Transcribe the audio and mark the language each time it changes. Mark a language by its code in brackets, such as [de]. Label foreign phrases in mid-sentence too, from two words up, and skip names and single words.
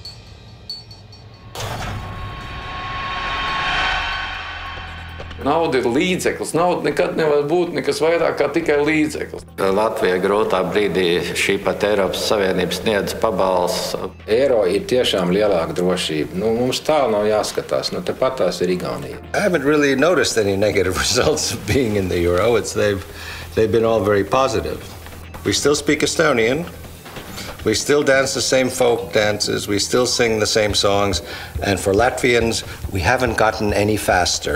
[lv] Nauda ir līdzeklis. Nauda nekad nevar būt nekas vairāk kā tikai līdzeklis. Latvija grūtā brīdī šī pat Eiropas Savienības sniedz pabalsts. Eiro ir tiešām lielāka drošība. Mums tālu nav jāskatās. Tepat tās ir Igaunija. [en] I haven't really noticed any negative results of being in the euro. They've been all very positive. We still speak Estonian. We still dance the same folk dances. We still sing the same songs. And for Latvians, we haven't gotten any faster.